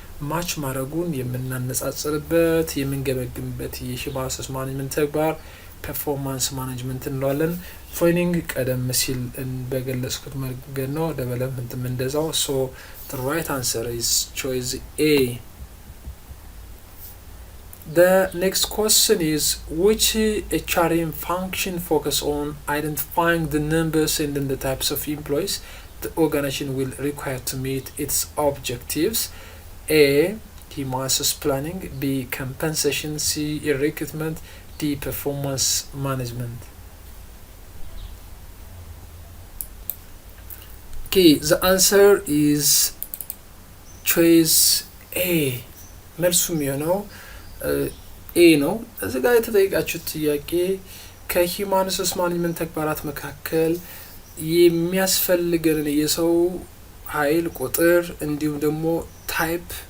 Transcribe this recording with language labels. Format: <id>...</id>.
<am>ማች ማድረጉን የምናነጻጽርበት የምንገመግምበት የሂውማን ሪሶርስ ማኔጅመንት ተግባር ፐርፎርማንስ ማኔጅመንት እንለዋለን። ትሬኒንግ ቀደም ሲል በገለጽኩት መንገድ ነው። ዴቨሎፕመንትም እንደዛው።</am> <en>so the right answer is choice A. The next question is which HRM function focus on identifying the numbers and then the types of employees the organization will require to meet its objectives? A. Human resource planning. B. Compensation. C. Recruitment. D. Performance management. Okay, the answer is choice A.</en> <am>መልሱ የሚሆነው ኤ ነው። እዚህ ጋር የተጠየቃችሁት ጥያቄ ከሂውማን ሪሶርስ ማኔጅመንት ተግባራት መካከል የሚያስፈልገንን የሰው ኃይል ቁጥር እንዲሁም ደግሞ ታይፕ</am>